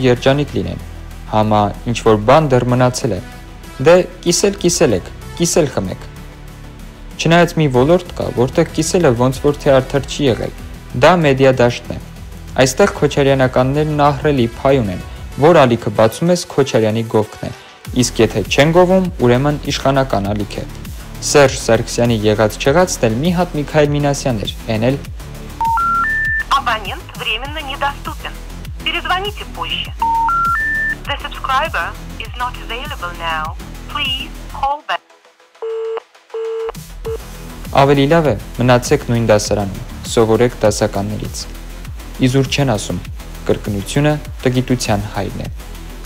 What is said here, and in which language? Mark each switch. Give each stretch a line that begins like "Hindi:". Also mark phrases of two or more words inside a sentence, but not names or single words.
Armenian: երջանիկ լինեն։ Համա ինչ որ բան դեռ մնացել է։ Դե կիսել եք, կիսել խմեք։ Չնայած մի ոլորտ կա, որտեղ կիսելը ոնց որ թե արդար չի եղել, դա մեդիա դաշտն է։ Այստեղ քոչարյանականներն ահռելի փայ ունեն, որ ալիքը բացում ես Քոչարյանի գովքն է, իսկ եթե չեն գովում, ուրեմն իշխանական ալիք է։ Սերժ Սարգսյանի եղած-չեղածն էլ մի հատ Միքայել Մինասյան էր, էն էլ
Russian: Абонент временно недоступен. Перезвоните позже.
English: The subscriber is not available now. Please call back.
Armenian: Ավելի լավ է մնացեք նույն դասարանում, սովորեք դասականներից։ Իզուր չեն ասում, կրկնությունը տգիտության հայրն է։